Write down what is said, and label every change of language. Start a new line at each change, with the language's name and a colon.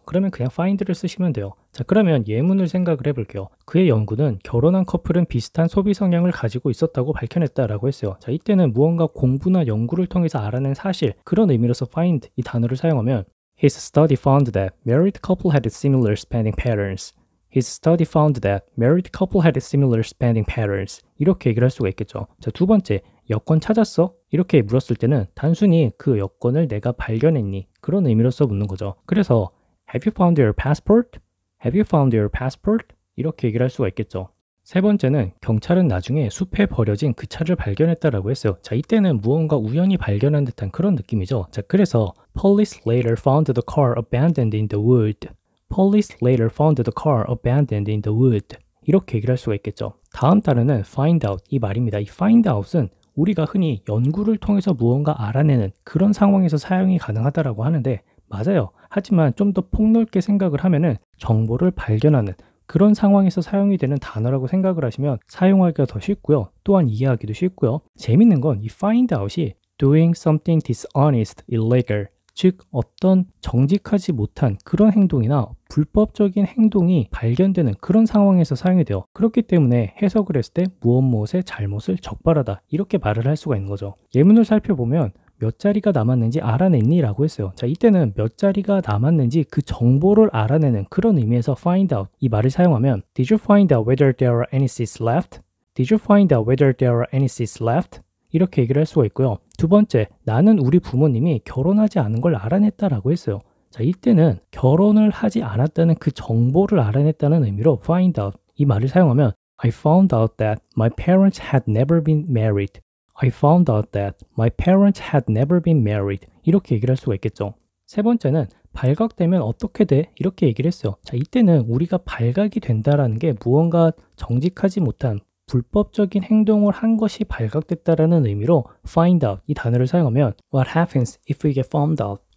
Korean: 그러면 그냥 find를 쓰시면 돼요. 자, 그러면 예문을 생각을 해볼게요. 그의 연구는 결혼한 커플은 비슷한 소비 성향을 가지고 있었다고 밝혀냈다라고 했어요. 자, 이때는 무언가 공부나 연구를 통해서 알아낸 사실, 그런 의미로서 find 이 단어를 사용하면
English: His study found that married couple had similar spending patterns. His study found that married couple had similar spending patterns.
Korean: 이렇게 얘기를 할 수가 있겠죠. 자, 두 번째, 여권 찾았어? 이렇게 물었을 때는 단순히 그 여권을 내가 발견했니? 그런 의미로서 묻는 거죠. 그래서
English: Have you found your passport? Have you found your passport?
Korean: 이렇게 얘기를 할 수가 있겠죠. 세 번째는 경찰은 나중에 숲에 버려진 그 차를 발견했다라고 했어요. 자, 이때는 무언가 우연히 발견한 듯한 그런 느낌이죠. 자, 그래서
English: Police later found the car abandoned in the wood. Police later found the car abandoned in the wood.
Korean: 이렇게 얘기를 할 수가 있겠죠. 다음 단어는 find out 이 말입니다. 이 find out은 우리가 흔히 연구를 통해서 무언가 알아내는 그런 상황에서 사용이 가능하다라고 하는데 맞아요. 하지만 좀 더 폭넓게 생각을 하면은 정보를 발견하는 그런 상황에서 사용이 되는 단어라고 생각을 하시면 사용하기가 더 쉽고요. 또한 이해하기도 쉽고요. 재밌는 건 이 find out이
English: doing something dishonest, illegal,
Korean: 즉 어떤 정직하지 못한 그런 행동이나 불법적인 행동이 발견되는 그런 상황에서 사용이 돼요. 그렇기 때문에 해석을 했을 때 무엇의 잘못을 적발하다 이렇게 말을 할 수가 있는 거죠. 예문을 살펴보면 몇 자리가 남았는지 알아냈니? 라고 했어요. 자, 이때는 몇 자리가 남았는지 그 정보를 알아내는 그런 의미에서 find out 이 말을 사용하면
English: Did you find out whether there are any seats left? Did you find out whether there are any seats left?
Korean: 이렇게 얘기를 할 수가 있고요. 두 번째, 나는 우리 부모님이 결혼하지 않은 걸 알아냈다라고 했어요. 자, 이때는 결혼을 하지 않았다는 그 정보를 알아냈다는 의미로 find out 이 말을 사용하면
English: I found out that my parents had never been married. I found out that my parents had never been married.
Korean: 이렇게 얘기를 할 수가 있겠죠. 세 번째는 발각되면 어떻게 돼? 이렇게 얘기를 했어요. 자, 이때는 우리가 발각이 된다라는 게 무언가 정직하지 못한 불법적인 행동을 한 것이 발각됐다라는 의미로 find out 이 단어를 사용하면
English: What happens if we get found out?